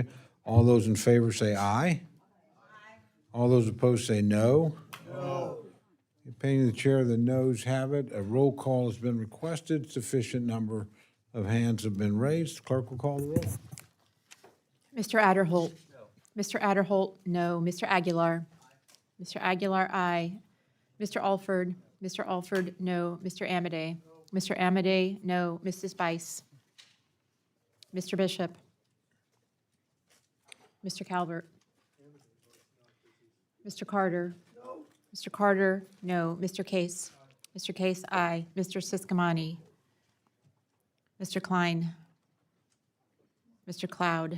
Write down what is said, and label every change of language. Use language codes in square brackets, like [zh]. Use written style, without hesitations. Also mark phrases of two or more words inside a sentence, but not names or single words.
[en] All those in favor say aye. Aye. All those opposed say no. No. In opinion of the chair, the noes have it. A roll call has been requested. Sufficient number of hands have been raised. Clerk will call the roll. Mr. Adderholt. No. Mr. Adderholt, no. Mr. Aguilar. Mr. Aguilar, aye. Mr. Alford. Mr. Alford, no. Mr. Amadei. Mr. Amadei, no. Mrs. Bice. Mr. Bishop. Mr. Calvert. Mr. Carter. No. Mr. Carter, no. Mr. Case. Mr. Case, aye. Mr. Siscomani. Mr. Klein. Mr. Cloud.